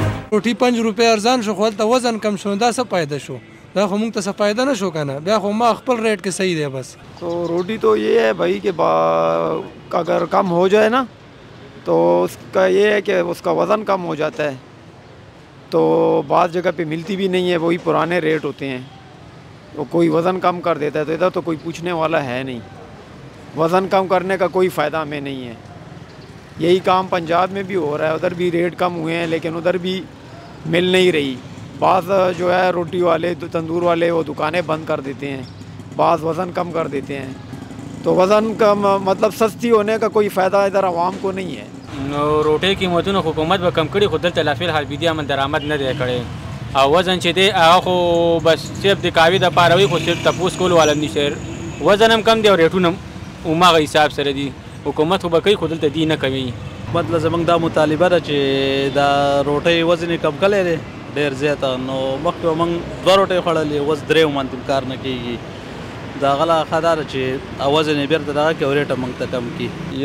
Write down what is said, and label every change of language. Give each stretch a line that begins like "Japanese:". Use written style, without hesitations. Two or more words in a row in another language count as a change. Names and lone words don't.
Pashto: روټي 5 روپۍ ارزان شو خو هلته وزن کم شو دا څه فایده شو دا خو موږ ته څه فایده نه شو کنه بیا خو ما خپل ریٹ کې صحیح دی بس
Urdu: تو روٹی تو یہ ہے بھائی کہ اگر کم ہو جائے نا تو اس کا یہ ہے کہ اس کا وزن کم ہو جاتا ہے تو بعض جگہ پہ ملتی بھی نہیں ہے وہی پرانے ریٹ ہوتے ہیں وہ کوئی وزن کم کر دیتا ہے تو ادھر تو کوئی پوچھنے والا ہے نہیں وزن کم کرنے کا کوئی فائدہ ہمیں نہیں ہے یہی کام پنجاب میں بھی ہو رہا ہے ادھر بھی ریٹ کم ہوئے ہیں لیکن ادھر بھی مل نہیں رہی بعض جو ہے روٹی والے تندور والے وہ دکانیں بند کر دیتے ہیں بعض وزن کم کر دیتے ہیں تو وزن کا مطلب سستی ہونے کا کوئی فائدہ ادھر عوام کو نہیں ہے
Pashto: نو روټۍ قیمتونه حکومت به کم کړي خو دلته لا فلحال بیا امن درآمد نه دی کړی او وزن چې دی هغه خو بس صرف د کاوي دپاره وي خو صرف تپوس کول والا نشته وزن هم کم دی او ریټونه هم هماغه حساب سره دي حکومت خو به کوي خو دلته دی نه کوي مطلب زموږ دا مطالبه ده چې دا روټۍ وزن یې کم کړی دی ډېر زیاته نو مخکې به موږ 2 روټۍ خوړلې اوس 3 باندې کار نه کېږي دا غلا خدار چې وزن یې بیرته دغه کې او ریټ موږ ته کم کړي